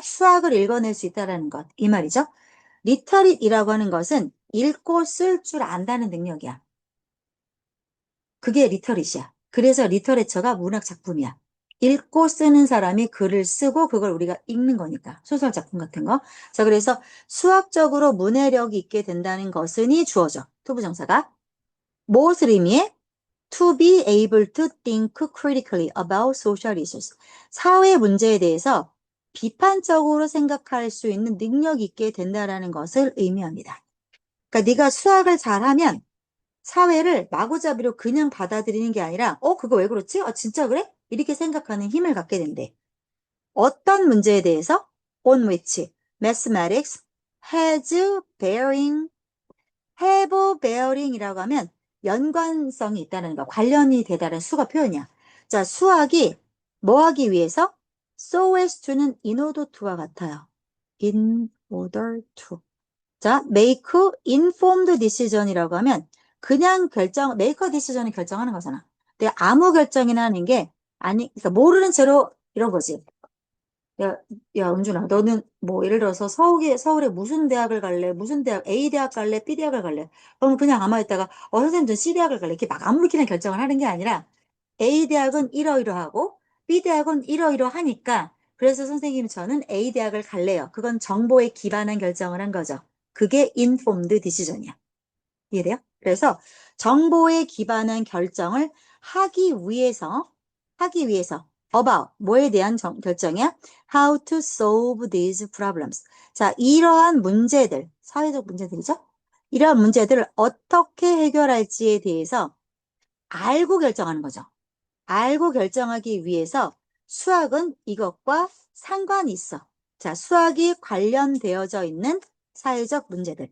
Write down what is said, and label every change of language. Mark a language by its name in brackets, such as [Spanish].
[Korean] 수학을 읽어낼 수 있다는 것. 이 말이죠. 리터릿이라고 하는 것은 읽고 쓸 줄 안다는 능력이야. 그게 리터릿이야. 그래서 리터레처가 문학 작품이야. 읽고 쓰는 사람이 글을 쓰고 그걸 우리가 읽는 거니까. 소설 작품 같은 거. 자, 그래서 수학적으로 문해력이 있게 된다는 것은이 주어져. 투부정사가. 무엇을 의미해? [English] To be able to think critically about social issues. [Korean] 사회 문제에 대해서 비판적으로 생각할 수 있는 능력이 있게 된다는 것을 의미합니다. 그러니까 네가 수학을 잘하면 사회를 마구잡이로 그냥 받아들이는 게 아니라 그거 왜 그렇지? 진짜 그래? 이렇게 생각하는 힘을 갖게 된대. 어떤 문제에 대해서? [English] On which mathematics has bearing, have bearing [Korean] 이라고 하면 연관성이 있다는 거, 관련이 되다는 수가 표현이야. 자, 수학이 뭐 하기 위해서? [English] So as to는 in order to와 같아요. In order to. 자, make informed decision이라고 하면 그냥 make a decision을 결정하는 거잖아. [Korean] 근데 아무 결정이나 하는 게 그러니까 모르는 채로 이런 거지. 야, 야, 은준아, 너는 뭐 예를 들어서 서울에 무슨 대학을 갈래? 무슨 대학, A 대학 갈래? B 대학을 갈래? 그럼 그냥 아마 있다가 선생님 전 C 대학을 갈래. 이렇게 막 아무렇게나 결정을 하는 게 아니라 A 대학은 이러이러하고 B 대학은 이러이러하니까 그래서 선생님 저는 A 대학을 갈래요. 그건 정보에 기반한 결정을 한 거죠. 그게 informed decision이야. 이해돼요? 그래서 정보에 기반한 결정을 하기 위해서 about 뭐에 대한 결정이야? [English] How to solve these problems. [Korean] 자, 이러한 문제들, 사회적 문제들이죠? 이러한 문제들을 어떻게 해결할지에 대해서 알고 결정하는 거죠. 알고 결정하기 위해서 수학은 이것과 상관이 있어. 자, 수학이 관련되어져 있는 사회적 문제들.